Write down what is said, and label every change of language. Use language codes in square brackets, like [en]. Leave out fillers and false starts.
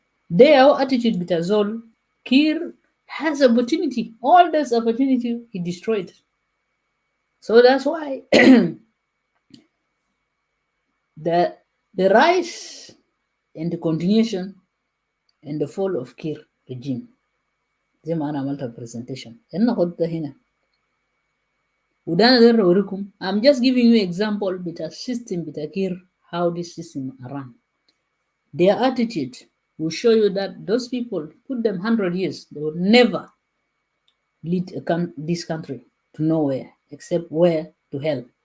[en] They our attitude بتاع زول. Kiir has opportunity. All this opportunity he destroyed. So that's why the rise and the continuation and the fall of Kiir regime. [ar] زي ما أنا عملت presentation أنا قلت هنا وده أنا أوريكم. [en] I'm just giving you example بتاع system بتاع Kiir, how this system run. Their attitude will show you that those people, put them 100 years, they will never lead this country to nowhere except where? To hell.